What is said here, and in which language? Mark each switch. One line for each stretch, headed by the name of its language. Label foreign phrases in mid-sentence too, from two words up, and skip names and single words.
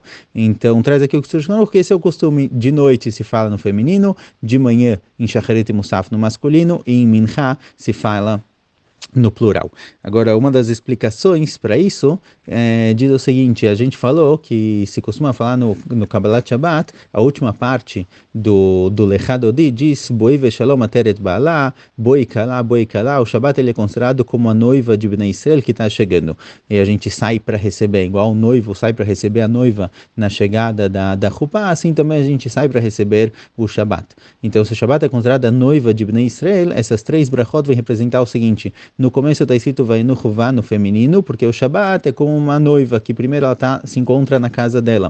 Portuguese: Então traz aqui o que porque esse é o costume. De noite se fala no feminino, de manhã em Shacharit e Musaf no masculino, e em Mincha se fala no plural. Agora, uma das explicações para isso diz o seguinte: a gente falou que se costuma falar no Kabbalat Shabbat, a última parte do Lechadodi diz
Hebrew: בואי בשלום עטרת בעלה, בואי כלה,
Portuguese: o Shabbat ele é considerado como a noiva de
Hebrew: בני ישראל
Portuguese: que está chegando, e a gente sai para receber, igual o noivo sai para receber a noiva na chegada da Chupá, assim também a gente sai para receber o Shabbat. Então, se o Shabbat é considerado a noiva de
Hebrew: בני ישראל,
Portuguese: essas três brachot vão representar o seguinte: no começo está escrito Vayanuchu va no feminino, porque o Shabbat é como uma noiva, que primeiro ela se encontra na casa dela.